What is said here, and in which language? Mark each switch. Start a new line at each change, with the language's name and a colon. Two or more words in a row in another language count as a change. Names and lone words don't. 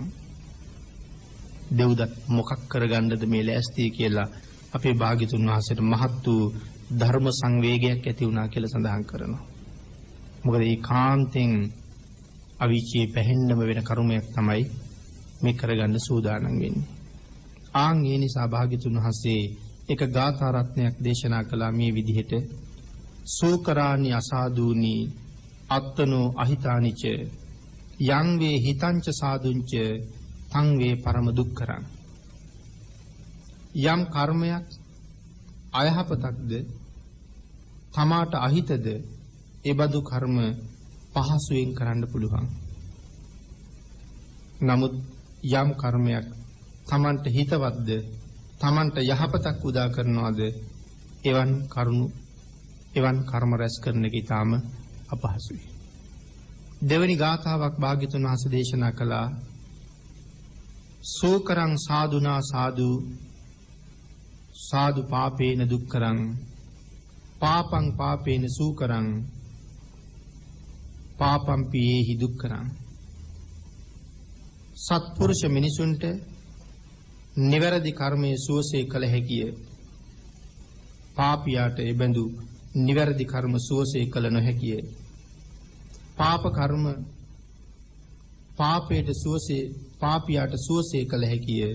Sinhala: දෙව්දත් මොකක් කරගන්නද මේ ලෑස්ති කියලා අපේ භාග්‍යතුන් වහන්සේට මහත් වූ ධර්ම සංවේගයක් ඇති වුණා කියලා සඳහන් කරනවා. මොකද මේ කාන්තෙන් අවීචියේ පැහෙන්නම වෙන කර්මයක් තමයි මේ කරගන්න සූදානම් වෙන්නේ. ආන් ඒ නිසා භාග්‍යතුන් වහන්සේ එක ගාථා රත්නයක් දේශනා කළා මේ විදිහට
Pali: සූකරානි අසාදූනි අත්තනෝ අහිතානිච යං වේ හිතංච සාදුංච තං වේ පරම දුක්ඛරං.
Sinhala: යම් කර්මයක් අයහපතක්ද තමාට අහිතද ඒ බඳු කර්ම පහසුවෙන් කරන්න පුළුවන්. නමුත් යම් කර්මයක් තමන්ට හිතවත්ද තමන්ට යහපතක් උදා කරනවාද එවන් කර්ම රැස් කරන එක ඊටාම අපහසුයි. දෙවැනි ගාථාවක් භාග්‍යතුන් වහන්සේ දේශනා කළා
Pali: සෝකරං සාදුනා සාදු සාදු පාපේන දුක්කරං පාපං පාපේන සූකරං පාපං පියේහි දුක්කරං.
Sinhala: සත්පුරුෂ මිනිසුන්ට නිවැරදි කර්මයේ සුවසේ කළ හැකිය. පාපියාට එබඳු නිවැරදි කර්ම සුවසේ කළ නොහැකිය. පාප කර්ම පාපයට සුවසේ පාපියාට සුවසේ කළ හැකිය.